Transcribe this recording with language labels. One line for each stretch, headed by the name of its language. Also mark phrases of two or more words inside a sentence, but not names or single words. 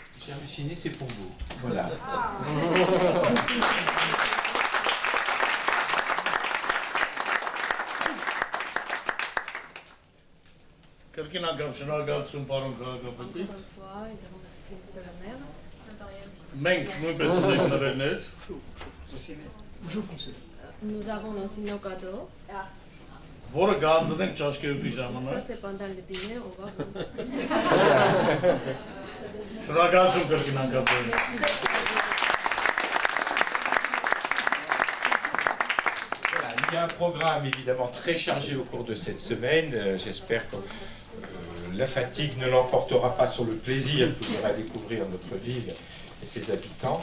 French: J'ai halluciné, c'est pour vous. Voilà.
Armenian: Կրկին անգամ շնորհակալություն պարոն քաղաքապետից։
French: Encore une fois, et de remercier Monsieur le maire.
Armenian: Մենք նույնպես ունենք նվերներ։
French: Nous avons aussi nos cadeaux.
Armenian: Որը գանձնենք ճաշկերուտի
French: Ça,
Armenian: ժամանակ։
French: c'est pendant le dîner, on va vous...
Armenian: Շնորհակալություն կրկին անգամ։
French: Voilà, il y a un programme évidemment très chargé au cours de cette semaine. J'espère que la fatigue ne l'emportera pas sur le plaisir qu'il y aura à découvrir notre ville et ses habitants.